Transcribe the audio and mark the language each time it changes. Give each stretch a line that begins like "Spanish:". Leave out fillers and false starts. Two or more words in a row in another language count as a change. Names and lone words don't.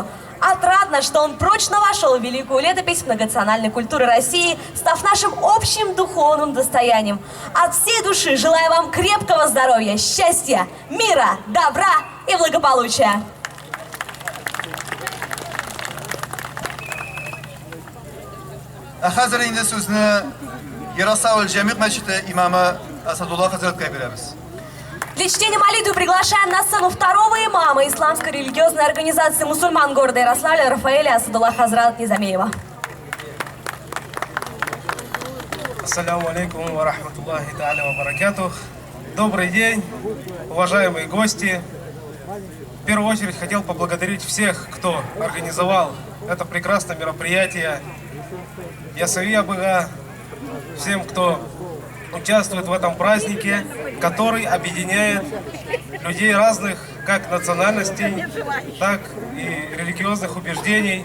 Russian: Отрадно, что он прочно вошел в великую летопись многонациональной культуры России, став нашим общим духовным достоянием. От всей души желаю вам крепкого здоровья, счастья, мира, добра и благополучия.
Tatar: А хәзер инде сүзне Ярославль Җәмигъ мәчете имамы Асадулла хәзрәткә бирәбез.
Russian: Для чтения молитвы приглашаем на сцену второго имама исламской религиозной организации мусульман города Ярославля Рафаэля Асадулла Хазрат Низамеева.
Arabic: السلام عليكم ورحمة الله تعالى وبركاته.
Russian: Добрый день, уважаемые гости. В первую очередь хотел поблагодарить всех, кто организовал это прекрасное мероприятие. Ясавия Быга, всем, кто участвует в этом празднике, который объединяет людей разных как национальностей, так и религиозных убеждений.